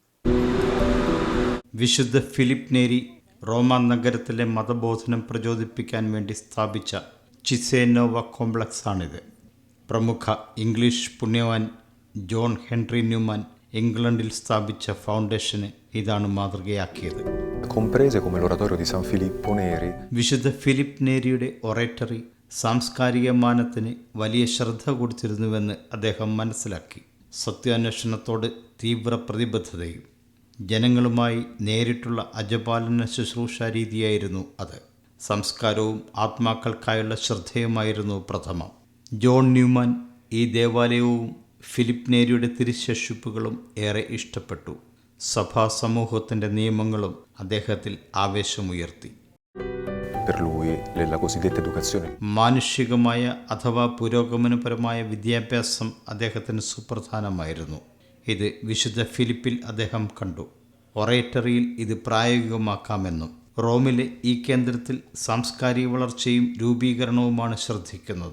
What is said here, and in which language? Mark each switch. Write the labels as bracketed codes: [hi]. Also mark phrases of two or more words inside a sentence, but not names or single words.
[ml] വിശുദ്ധ ഫിലിപ്പ് നേരി റോമ നഗരത്തിലെ മതബോധനം പ്രചോദിപ്പിക്കാൻ വേണ്ടി സ്ഥാപിച്ച ചിസേനോവ കോംപ്ലക്സാണിത്. പ്രമുഖ ഇംഗ്ലീഷ് പുണ്യവാൻ ജോൺ ഹെൻറി ന്യൂമാൻ ഇംഗ്ലണ്ടിൽ സ്ഥാപിച്ച ഫൗണ്ടേഷന് ഇതാണ് മാതൃകയാക്കിയത്. [it] comprese come l'oratorio di San Filippo Neri. [ml] വിശുദ്ധ ഫിലിപ്പ് നേരിയുടെ ഒറേറ്ററി സാംസ്കാരിക മാനത്തിന് വലിയ ശ്രദ്ധ കൊടുത്തിരുന്നുവെന്ന് അദ്ദേഹം മനസ്സിലാക്കി. സത്യാന്വേഷണത്തോട് തീവ്ര പ്രതിബദ്ധതയും ജനങ്ങളുമായി നേരിട്ടുള്ള അജപാലന ശുശ്രൂഷ രീതിയായിരുന്നു അത്. സംസ്കാരവും ആത്മാക്കൾക്കായുള്ള ശ്രദ്ധയുമായിരുന്നു പ്രഥമം. ജോൺ ന്യൂമാൻ ഈ ദേവാലയവും ഫിലിപ്പ് നേരിയുടെ തിരുശേഷിപ്പുകളും ഏറെ ഇഷ്ടപ്പെട്ടു. സഭാ സമൂഹത്തിൻ്റെ നിയമങ്ങളും അദ്ദേഹത്തിൽ ആവേശമുയർത്തി. [it] Per lui la cosiddetta educazione. [ml] മാനുഷികമായ അഥവാ പുരോഗമനപരമായ വിദ്യാഭ്യാസം അദ്ദേഹത്തിന് സുപ്രധാനമായിരുന്നു. ഇത് വിശുദ്ധ ഫിലിപ്പിൽ അദ്ദേഹം കണ്ടു. ഒറേറ്ററിയിൽ ഇത് പ്രായോഗികമാക്കാമെന്നും. റോമിലെ ഈ കേന്ദ്രത്തിൽ സാംസ്കാരിക വളർച്ചയും രൂപീകരണവുമാണ് ശ്രദ്ധിക്കുന്നത്.